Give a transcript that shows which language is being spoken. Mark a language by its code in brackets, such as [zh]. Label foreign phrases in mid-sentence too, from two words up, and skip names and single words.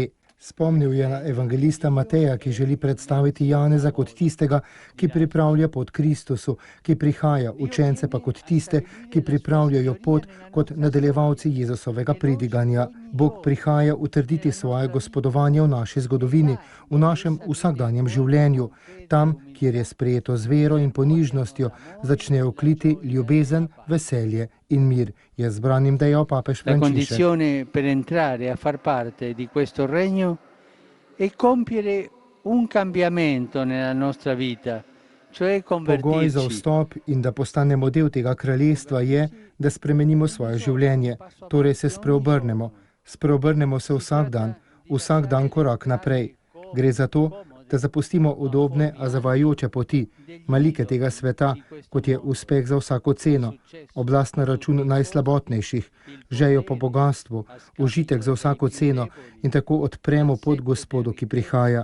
[sl] Spomnil je na evangelista Mateja, ki želi predstaviti Janeza kot tistega, ki pripravlja pot Kristusu, ki prihaja, učence pa kot tiste, ki pripravljajo pot kot nadaljevalci Jezusovega pridiganja. Bog prihaja utrditi svoje gospodovanje v naši zgodovini, v našem vsakdanjem življenju. Tam, kjer je sprejeto z vero in ponižnostjo, začnejo kliti ljubezen, veselje in mir, je zbranim dejal papež Frančišek. [it] La condizione per entrare a far parte di questo regno è compiere un cambiamento nella nostra vita, cioè convertirci. [sl] Pogoj za vstop in da postanemo del tega kraljestva je, da spremenimo svoje življenje, torej se spreobrnemo. Spreobrnemo se vsak dan korak naprej. Gre za to, da zapustimo udobne, a zavajajoče poti, malike tega sveta, kot je uspeh za vsako ceno, oblast na račun najslabotnejših, žejo po bogastvu, užitek za vsako ceno in tako odpremo pot Gospodu, ki prihaja.